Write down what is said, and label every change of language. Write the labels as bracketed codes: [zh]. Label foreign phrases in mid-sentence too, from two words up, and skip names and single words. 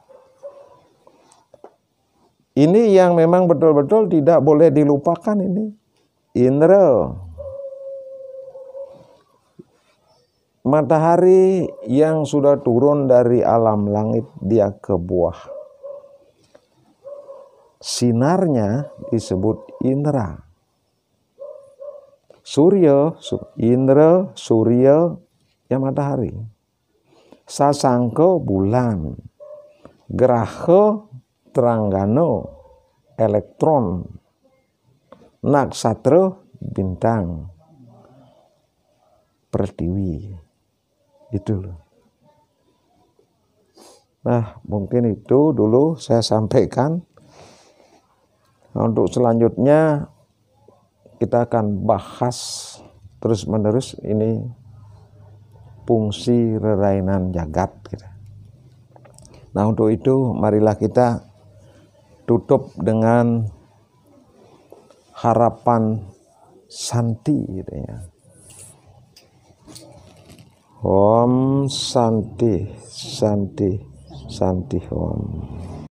[id] Ini yang memang betul-betul tidak boleh dilupakan ini. Indra. Matahari yang sudah turun dari alam langit, dia ke buah. Sinarnya disebut Indra. Surya, Indra, Surya, ya matahari. Sasangka bulan. Graha Tranggana elektron. Naksatra bintang. Pertiwi. Itu loh. Nah, mungkin itu dulu saya sampaikan. Nah, untuk selanjutnya kita akan bahas terus menerus ini fungsi rerainan jagat. Nah, untuk itu marilah kita tutup dengan harapan Santi gitu ya. [sa] Om Santi, Santi, Santi Om.